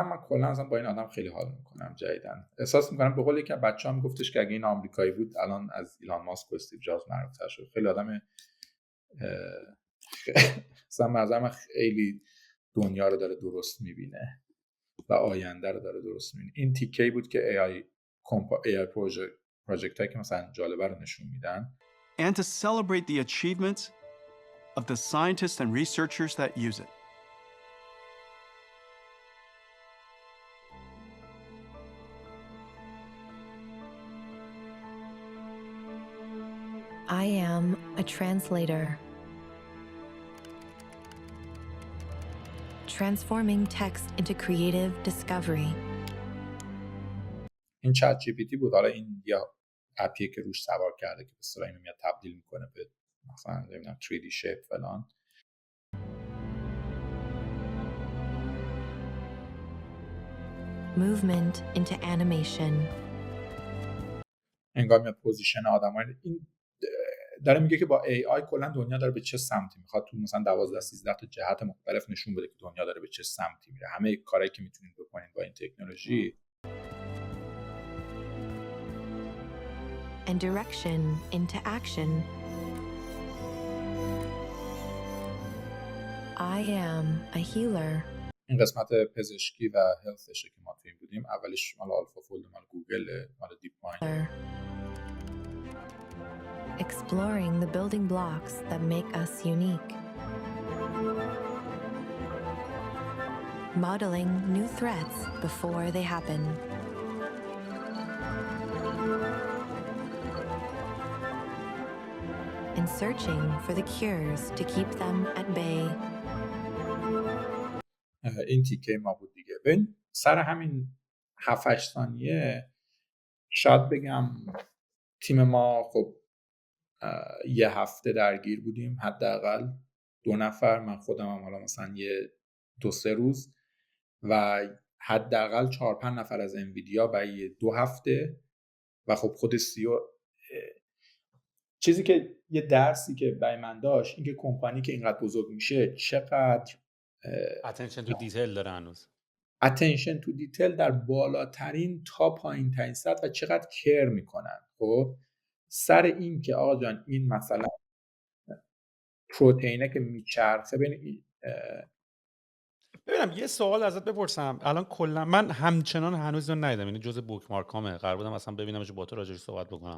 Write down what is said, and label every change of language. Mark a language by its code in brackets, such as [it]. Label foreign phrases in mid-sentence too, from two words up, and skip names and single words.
[fa] من کلا اصلا با این آدم خیلی حال میکنم جدیدن، احساس میکنم به قول یکی از بچه‌ها میگفتش که اگه این آمریکایی بود الان از ایلان ماسک و استیو جابز معروف‌تر شد. خیلی آدم مثلا مثلا خیلی دنیا رو داره درست میبینه و آینده رو داره درست میبینه. این تیکه‌ای بود که [en] AI project [fa] هایی که مثلا جالبه رو نشون میدن. [en] And to celebrate the achievements of the scientists and researchers that use it. I am a translator, transforming text into creative discovery. [fa] این چت جی پی تی بود. حالا این یا اپیه که روش سوار کرده که به اصطلاح اینو میاد تبدیل میکنه به مثلا نمیدونم [en] 3D shape [fa] فلان. [en] Movement into animation. [fa] انگار میاد پوزیشن آدم‌ها. این داره میگه که با AI کلا دنیا داره به چه سمتی میخواد، تو مثلا 12-13 تا جهت مختلف نشون بده که دنیا داره به چه سمتی میره. همه کارهایی که میتونید بکنید با این تکنولوژی. [en] And direction into action. I am a healer. [fa] این قسمت پزشکی و هلثشه که ما توی بودیم. اولش مال آلفا فولد، مال گوگل، مال دیپ مایند. [en] Exploring the building blocks that make us unique. Modeling new threats before they happen. And searching for the cures to keep them at bay. [fa] این تیکه ما بود دیگه. ببین سر همین 7-8 ثانیه شاید بگم تیم ما خب یه هفته درگیر بودیم، حداقل 2 نفر، من خودم هم حالا مثلا 2-3 روز و حداقل 4-5 نفر از انویدیا برای 2 هفته و خب خود CEO. چیزی که یه درسی که برای من داشت این که کمپانی که اینقدر بزرگ میشه چقدر [en] attention to detail [fa] داره هنوز. [en] attention to detail [fa] در بالاترین تا پایین ترین سطح و چقدر کیر میکنن. خب سر این که آقا جان این مثلا پروتئینه که میچرخه ببینم یه سوال ازت بپرسم. الان کلا من همچنان هنوز اون ندیدم، یعنی جزء بوکمارکامه، قرار بودم اصلا ببینمش با تو راجعش صحبت بکنم.